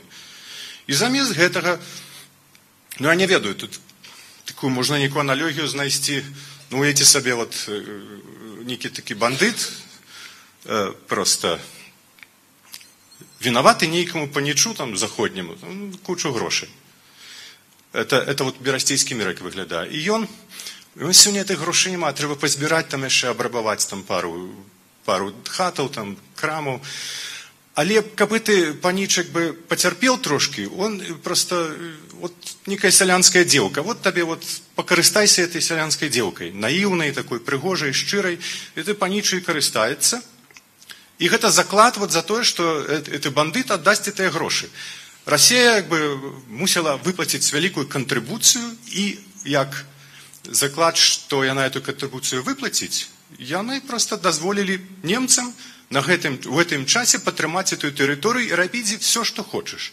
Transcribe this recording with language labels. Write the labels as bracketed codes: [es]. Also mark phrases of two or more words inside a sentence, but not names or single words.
[be] І замест гэтага, я не ведаю, тут такую можна нейкую аналогію знайсці, уявіце сабе, нейкі такі бандыт, просто вінаваты нейкаму панічу там заходняму, кучу грошай. [ru] Это вот [be] берасцейскі мір, як выглядае. І ён сёння гэтых грошай няма, трэба пазбіраць там яшчэ, абрабаваць там пару хатаў, там крамаў. Але каб гэты паніч як бы пацярпеў трошкі, [ru] он просто вот некая [be] сялянская дзеўка. Вот табе вот пакарыстайся этой сялянскай дзеўкай, наіўнай, такой прыгожай, шчырай, і ты панічу і карыстаецца. І гэта заклад вот за тое, што гэты бандыт аддасць гэтыя грошы. Расія як бы мусіла выплаціць вялікую кантрыбуцыю, і як заклад, што яна эту кантрыбуцыю выплаціць, яны просто дазволілі немцам в гэтым часе падтрымаць эту тэрыторыю і рабіць все, што хочаш.